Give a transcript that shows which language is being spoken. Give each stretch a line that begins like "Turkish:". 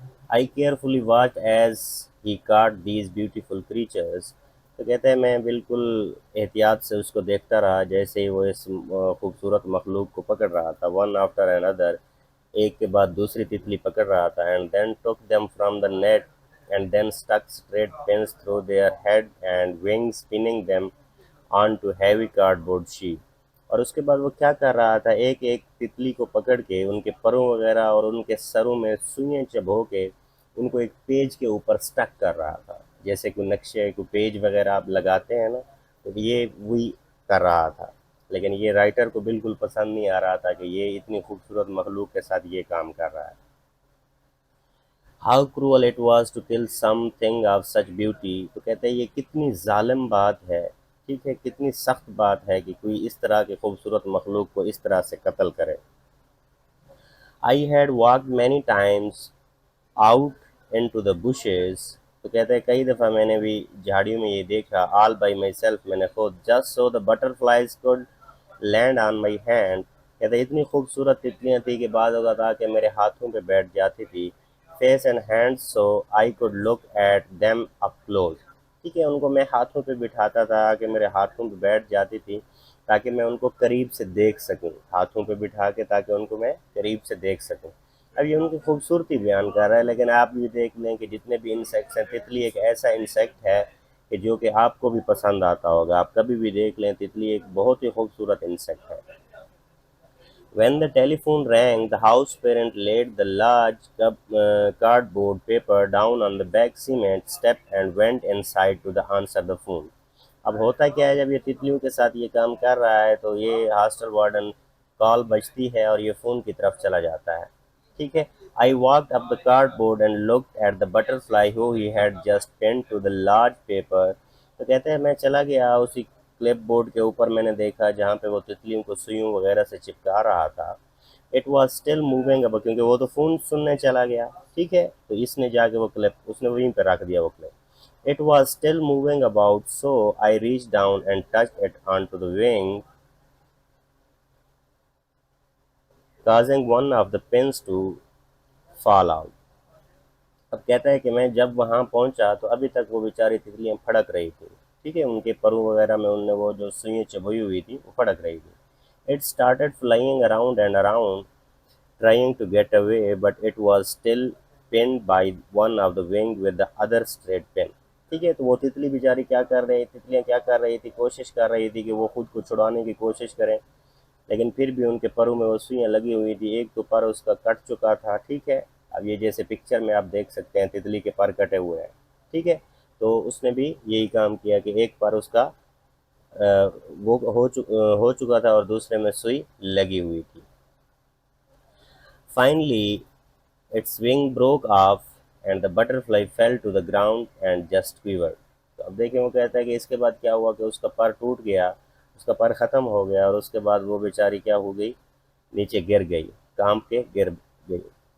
English: I carefully watched as he caught these beautiful creatures۔
Urdu: تو کہتے ہیں میں بالکل احتیاط سے اس کو دیکھتا رہا جیسے ہی وہ اس خوبصورت مخلوق کو پکڑ رہا تھا۔
English: One after another
Urdu: ایک کے بعد دوسری تتلی پکڑ رہا تھا.
English: And then took them from the net and then stuck straight pins through their head and wings, spinning them onto heavy cardboard sheet.
Urdu: اور اس کے بعد وہ کیا کر رہا تھا، ایک ایک تتلی کو پکڑ کے ان کے پروں وغیرہ اور ان کے سروں میں سوئیاں چبھو کے ان کو ایک پیج کے اوپر سٹک کر رہا تھا. جیسے کوئی نقشے کوئی پیج وغیرہ آپ لگاتے ہیں نا، تو یہ وہی کر رہا تھا. لیکن یہ رائٹر کو بالکل پسند نہیں آ رہا تھا کہ یہ اتنی خوبصورت مخلوق کے ساتھ یہ کام کر رہا ہے.
English: How cruel it was to kill something of such beauty.
Urdu: تو کہتے ہیں یہ کتنی ظالم بات ہے، ٹھیک ہے، کتنی سخت بات ہے کہ کوئی اس طرح کے خوبصورت مخلوق کو اس طرح سے قتل کرے.
English: I had walked many times out into the bushes.
Urdu: تو کہتے ہیں کئی دفعہ میں نے بھی جھاڑیوں میں یہ دیکھا.
English: all by myself،
Urdu: میں نے خود.
English: just so the butterflies could land on my hand.
Urdu: کہتے ہیں اتنی خوبصورت تتلیاں تھیں کہ بعض اوقات آ کے میرے ہاتھوں پہ بیٹھ جاتی تھی.
English: face and hands so I could look at them up close.
Urdu: ٹھیک ہے، ان کو میں ہاتھوں پہ بٹھاتا تھا کہ میرے ہاتھوں پہ بیٹھ جاتی تھی تاکہ میں ان کو قریب سے دیکھ سکوں، ہاتھوں پہ بٹھا کے تاکہ ان کو میں قریب سے دیکھ سکوں. اب یہ ان کی خوبصورتی بیان کر رہا ہے، لیکن آپ بھی دیکھ لیں کہ جتنے بھی انسیکٹس ہیں، تتلی ایک ایسا انسیکٹ ہے کہ جو کہ آپ کو بھی پسند آتا ہوگا. آپ کبھی بھی دیکھ لیں، تتلی ایک بہت ہی خوبصورت انسیکٹ ہے.
English: When the telephone rang, the house parent laid the large cardboard paper down on the back cement step and went inside to answer the phone.
Urdu: اب ہوتا کیا ہے، جب یہ تتلیوں کے ساتھ یہ کام کر رہا ہے تو یہ ہاسٹل وارڈن کال بجتی ہے اور یہ فون کی طرف چلا جاتا ہے. ٹھیک ہے.
English: I walked up the cardboard and looked at the butterfly who he had just pinned to the large paper.
Urdu: تو کہتے ہیں میں چلا گیا اسی کلپ بورڈ کے اوپر، میں نے دیکھا جہاں پہ وہ تتلیوں کو سوئیوں وغیرہ سے چپکا رہا تھا.
English: It was still moving about،
Urdu: کیونکہ وہ تو فون سننے چلا گیا. ٹھیک ہے، تو اس نے جا کے وہ کلپ اس نے وہیں پہ رکھ دیا وہ clip.
English: It was still moving about, so I reached down and touched it onto the wing, causing one of the pins to fall out.
Urdu: اب کہتا ہے کہ میں جب وہاں پہنچا تو ابھی تک وہ بیچاری تتلیاں پھڑک رہی تھیں. ٹھیک ہے، ان کے پروں وغیرہ میں ان نے وہ جو سوئیں چبھوئی ہوئی تھی وہ پھڑک رہی تھی.
English: It started flying around and around, trying to get away, but it was still pinned by one of the wing with the other straight pin.
Urdu: ٹھیک ہے، تو وہ تتلی بیچاری کیا کر رہی، تتلیاں کیا کر رہی تھی، کوشش کر رہی تھی کہ وہ خود کو چھڑانے کی کوشش کریں، لیکن پھر بھی ان کے پروں میں وہ سوئیاں لگی ہوئی تھی. ایک تو پر اس کا کٹ چکا تھا. ٹھیک ہے، اب یہ جیسے پکچر میں آپ دیکھ سکتے ہیں تتلی کے پر کٹے ہوئے ہیں. ٹھیک ہے، تو اس نے بھی یہی کام کیا کہ ایک پر اس کا وہ ہو چکا تھا اور دوسرے میں سوئی لگی ہوئی تھی.
English: Finally, its wing broke off and the butterfly fell to the ground and just quivered.
Urdu: تو اب دیکھیں وہ کہتا ہے کہ اس کے بعد کیا ہوا کہ اس کا پر ٹوٹ گیا، اس کا پر ختم ہو گیا اور اس کے بعد وہ بیچاری کیا ہو گئی، نیچے گر گئی، کانپ کے گر گئی.